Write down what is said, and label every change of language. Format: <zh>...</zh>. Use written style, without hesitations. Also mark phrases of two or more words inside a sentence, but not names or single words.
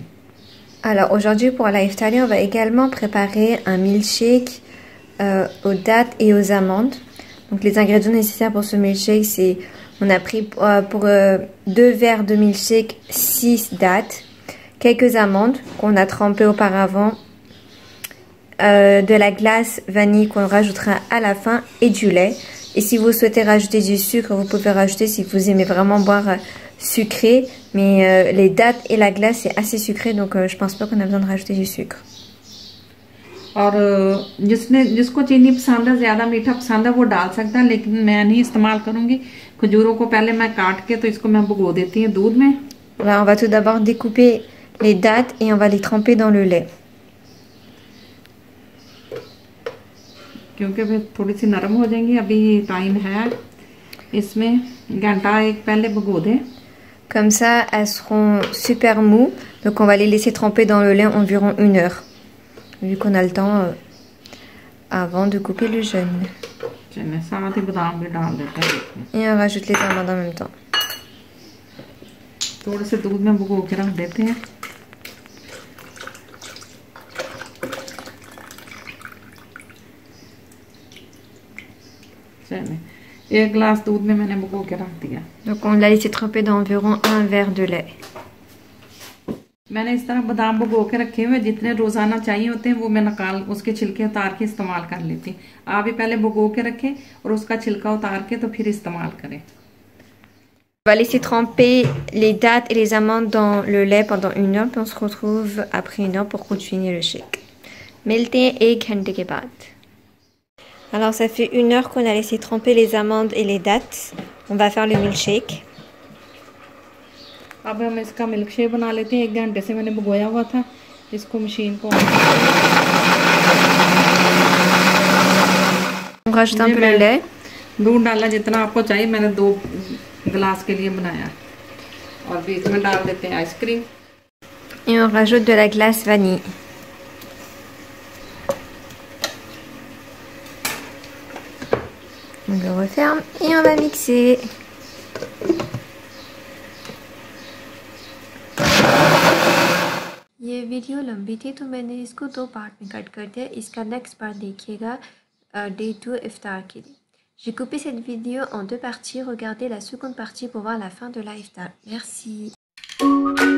<fr>Alors aujourd'hui pour la iftari, on va également préparer un milkshake aux dattes et aux amandes. Donc les ingrédients nécessaires pour ce milkshake, c'est on a pris pour 2 verres de milkshake 6 dattes, quelques amandes qu'on a trempées auparavant, de la glace vanille qu'on rajoutera à la fin et du lait. Et si vous souhaitez rajouter du sucre, vous pouvez rajouter si vous aimez vraiment boire sucré. Mais les dattes et la glace c'est assez sucré, donc je pense pas qu'on a besoin de rajouter du sucre.</fr> <ur>اور جس کو چینی پسند ہے، زیادہ میٹھا پسند ہے، وہ ڈال سکتا ہے، لیکن میں نہیں استعمال کروں گی. کھجوروں کو پہلے میں کاٹ کے تو اس کو میں بھگو دیتی ہوں دودھ میں.</ur> <fr>On va tout d'abord découper les dattes et on va les tremper dans le lait.</fr> <ur>کیونکہ پھر تھوڑی سی نرم ہو جائیں گی، ابھی ٹائم ہے، اس میں گھنٹہ ایک پہلے بھگو دیں.</ur> <fr>Comme ça, elles seront super mous. Donc on va les laisser tremper dans le lait environ 1 heure. Vu qu'on a le temps avant de couper le jeûne.</fr> <ur>ساتھ ہی بادام بھی ڈال دیتے ہیں.</ur> <fr>Et on rajoute les amandes en même temps.</fr> <ur>تھوڑے سے دودھ میں بھگو کے رکھ دیتے ہیں. چلیے، 1 گلاس دودھ میں میں نے بھگو کے رکھ دیا.</ur> <fr>Donc on l'a laissé tremper dans environ 1 verre de lait.</fr> <ur>میں نے اس طرح بادام بھگو کے رکھے ہوئے، جتنے روزانہ چاہیے ہوتے ہیں وہ میں نکال اس کے چھلکے اتار کے استعمال کر لیتی ہوں. آپ بھی پہلے بھگو کے رکھیں اور اس کا چھلکا اتار کے تو پھر استعمال کریں.</ur> <fr>On va laisser tremper les dattes et les amandes dans le lait pendant 1 heure, puis on se retrouve après 1 heure pour continuer le shake.</fr> <ur>ملتے ہیں 1 گھنٹے کے بعد.</ur> <fr>Alors ça fait 1 heure qu'on a laissé tremper les amandes et les dattes. On va faire le milkshake.</fr> <ur>اب ہم اس کا</ur> <en>milk shake</en> <ur>بنا لیتے ہیں. 1 گھنٹے سے میں نے بھگویا ہوا تھا. اس کو مشین کو</ur> <fr>On rajoute un peu le lait.</fr> <ur>دودھ ڈالا جتنا آپ کو چاہیے، میں نے 2 گلاس کے لیے بنایا. اور بیچ میں ڈال دیتے ہیں آئس کریم.</ur> <fr>Et on rajoute de la glace vanille. On le referme et on va mixer.</fr> <ur>یہ ویڈیو لمبی تھی تو میں نے اس کو 2 پارٹ میں کٹ کر دیا. اس کا</ur> <en>next part</en> <ur>دیکھیے گا ڈے 2 افطار کے لیے.</ur> <fr>J'ai coupé cette vidéo en 2 parties. Regardez la seconde partie pour voir la fin de l'iftar.</fr>